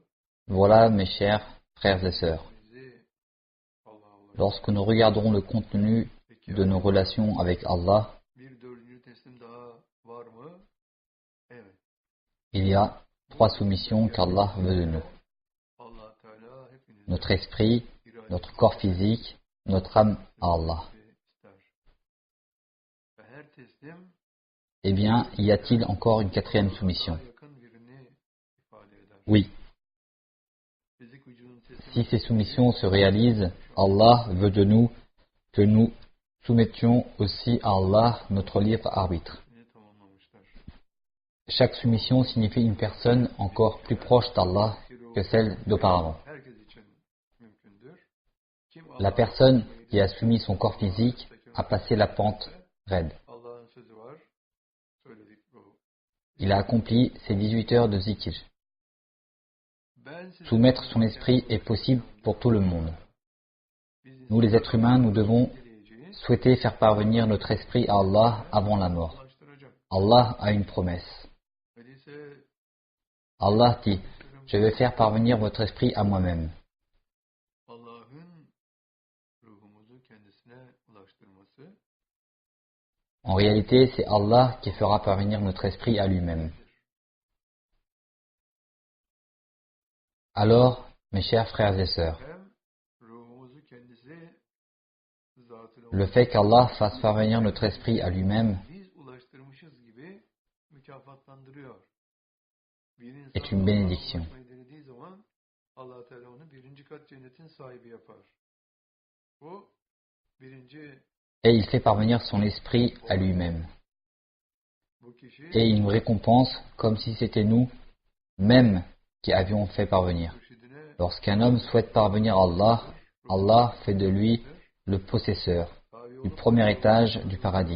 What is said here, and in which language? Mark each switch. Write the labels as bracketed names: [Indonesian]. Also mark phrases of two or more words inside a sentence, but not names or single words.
[French] Voilà, mes chers frères et sœurs. [Turkish] bizi Allah'a ulaştırmak. [French] Lorsque nous regarderons le contenu de nos relations avec Allah, [Turkish] Bir dördüncü teslim daha var mı? Evet. [French] il y a 3 soumissions qu'Allah veut de nous. [Turkish] Allah Teala hepinize [French] Notre esprit, [Turkish] irade [French] notre corps physique, notre âme à Allah. [Turkish] ister. Ve her teslim [French] Eh bien, y a-t-il encore une 4e soumission? [Turkish] daha yakın birini ifade eder. [French] Oui, [Turkish] Fizik vücudun teslimi [French] si ces soumissions se réalisent, Allah veut de nous que nous soumettions aussi à Allah notre libre arbitre. [Turkish] tamamlamışlar. [French] Chaque soumission signifie une personne encore plus proche d'Allah que celle d'auparavant. [Turkish] Herkes için mümkündür. Kim [French] La personne qui a soumis son corps physique a passé la pente raide. [Turkish] Allah'ın sözü var. Söyledik bu. [French] Il a accompli ses 18 heures de zikr. [Turkish] Ben size [French] Soumettre son esprit est possible pour tout le monde. [Turkish] biz [French] Nous les êtres humains, nous devons [Turkish] dileyeceğiz. [French] souhaiter faire parvenir notre esprit à Allah avant la mort. [Turkish] Ulaştıracak. [French] Allah a une promesse. [Turkish] Öyleyse [French] Allah dit, je vais faire parvenir votre esprit à moi-même. [Turkish] Allah'ın ruhumuzu kendisine ulaştırması [French] En réalité, c'est Allah qui fera parvenir notre esprit à lui-même. Alors, mes chers frères et sœurs, [Turkish] hem ruhumuzu kendisi zatıyla [French] le fait qu'Allah fasse parvenir notre esprit à lui-même [Turkish] biz ulaştırmışız gibi mükafatlandırıyor. Bir insan [French] est une bénédiction. [Turkish] Allah'a ulaşmayı denediği zaman Allah Teala onu birinci kat cennetin sahibi yapar. Bu birinci [French] Et il fait parvenir son esprit à lui-même. et il nous récompense comme si c'était nous mêmes qui avions fait parvenir. Lorsqu'un homme souhaite parvenir à Allah, Allah fait de lui le possesseur du premier étage du paradis.